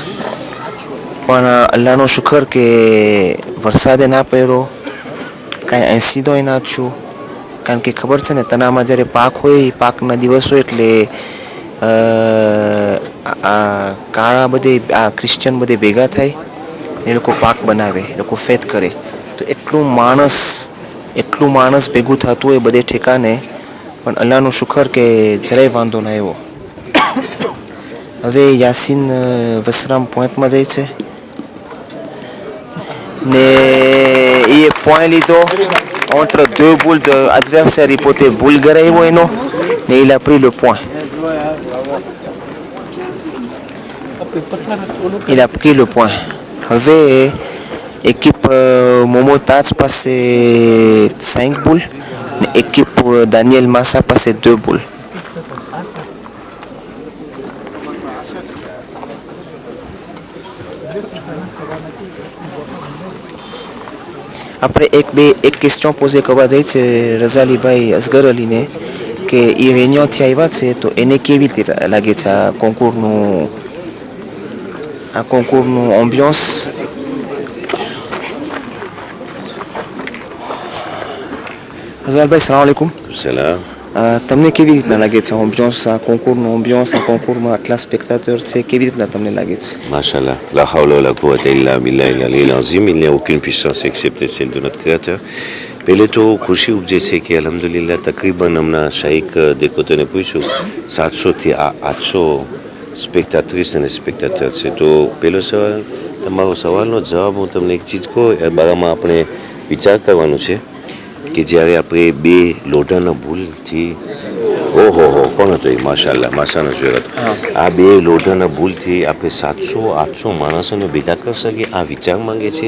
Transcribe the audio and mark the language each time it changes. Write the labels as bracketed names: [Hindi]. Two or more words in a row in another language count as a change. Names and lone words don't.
[Gujarati] પણ અલ્લાહનો શુકર કે વરસાદે ના પડ્યો, કાંઈ એન્સિડન્ટ ના થયું, કારણ કે ખબર છે ને તનામાં જ્યારે પાક હોય એ પાકના દિવસો એટલે આ કાળા બધે આ ક્રિશ્ચિયન બધે ભેગા થાય એ લોકો પાક બનાવે એ લોકો ફેત કરે તો એટલું માણસ ભેગું થતું હોય બધે ઠેકાને પણ અલ્લાહનું શુકર કે જરાય વાંધો ના આવ્યો. હવે યાસીન વસરામ પોઈન્ટમાં જાય છે ને એ પોઈન્ટ લીધો [French] entre deux boules de adversaire il [Gujarati] પોતે ભૂલ કરાવ્યો એનો ને [French] il a pris le point. Il a pris le point. [Gujarati] હવે équipe Momo Tats પાસે 5 boules ને équipe Daniel Massa પાસે 2 boules. આપણે એક ક્વેશ્ચન પોઝે કરવા જાય છે રઝાલીભાઈ અસગર અલીને કે એ રેન્યોથી આવ્યા છે તો એને કેવી રીતે લાગે છે આ કોન્કુરનું એમ્બિયન્સ. રઝાલભાઈ [Arabic] سلام عليكم. [Gujarati] સલામ. તમને કેવી રીતના લાગે છે એમ્બિયન્સ આ કોન્કુરનું એમ્બિયન્સ આ કોન્કુરમાં આટલા સ્પેક્ટાટર છે કેવી રીતના તમને લાગે છે. [Arabic] ما شاء الله، لا حول ولا قوة إلا بالله العلي العظيم, [French] il n'y a aucune puissance excepté celle de notre créateur. [Gujarati] પહેલે તો ખુશી ઉપજે છે કે અલહમદુલિલ્લાહ તકરીબન હમણાં શાહીક દેખોતોને પૂછ્યું 700થી 800 સ્પેક્ટાટ્રિસ અને સ્પેક્ટાટર છે. તો પહેલો સવાલ તમારો સવાલનો જવાબ હું તમને એક ચીજ કહું એ બારામાં આપણે વિચાર કરવાનું છે કે જ્યારે આપણે બે લોઢાના ભૂલથી ઓહો કોણ હતો એ માશાલ્લાહ માસાનો જોયો હતો આ બે લોઢાના ભૂલથી આપણે 700-800 માણસોને ભેગા કરી શકીએ આ વિચાર માંગે છે.